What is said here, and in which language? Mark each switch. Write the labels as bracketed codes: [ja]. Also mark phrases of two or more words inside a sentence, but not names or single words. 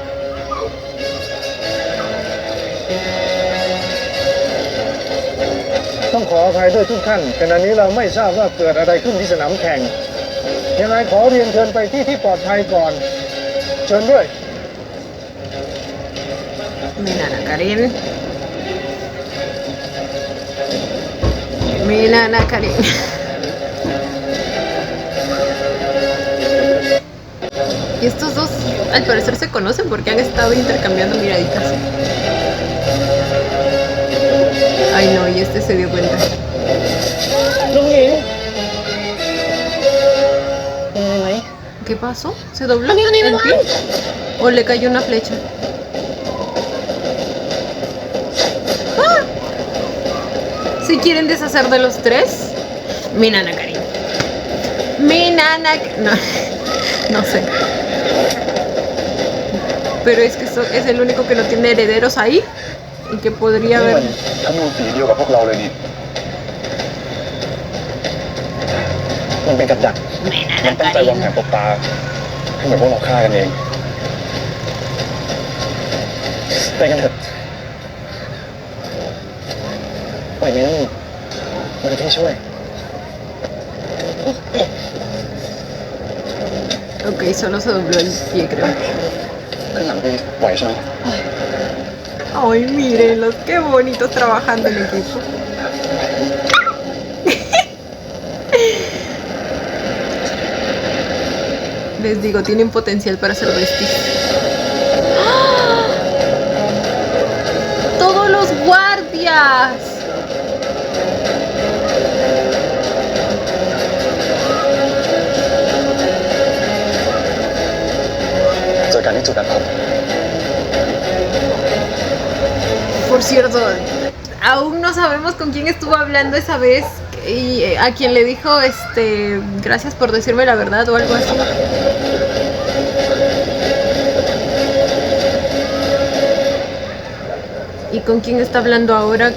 [th] ต้องขออภัยด้วยทุกท่านขณะนี้เราไม่ทราบว่าเกิดอะไรขึ้นที่สนามแข่งยังไงขอเรียนเชิญไปที่ปลอดภัยก่อน เชิญด้วย ไม่นานาการินไม่นานาการิน [es] Y estos dos al parecer se conocen porque han estado intercambiando miraditas. Ay no, y este se dio cuenta. [th] ลุงหญิงเป็นไงไหม [es] ¿Qué pasó? ¿Se dobló el pie? ¿O le cayó una flecha? ¡Ah! ¿Se quieren deshacer de los tres? Mi nana Karin. Mi nana... No, no sé. Pero es que es el único que no tiene herederos ahí. Y que podría [th] นี่ [es] haber... [th] มันธนูสีเดียวกับพวกเราเลยนี่ มันเป็นกับดัก มันตั้งใจวางแผนตบตาให้เหมือนพวกเราฆ่ากันเองไปกันเถอะปล่อยไหมนั่นมันที่ช่วย [es] Ok, solo se dobló el pie, creo. [th] ข้างหลังพี่ไหวใช่ไหม [es] Ay, mírenlos, qué bonitos trabajando en equipo. Les digo, tienen potencial para ser besties. ¡Ah! ¡Todos los guardias! [th] เจอกันที่จุดนัดพบ [es] Por cierto, aún no sabemos con quién estuvo hablando esa vez y a quien le dijo, gracias por decirme la verdad o algo así. ¿Y con quién está hablando ahora?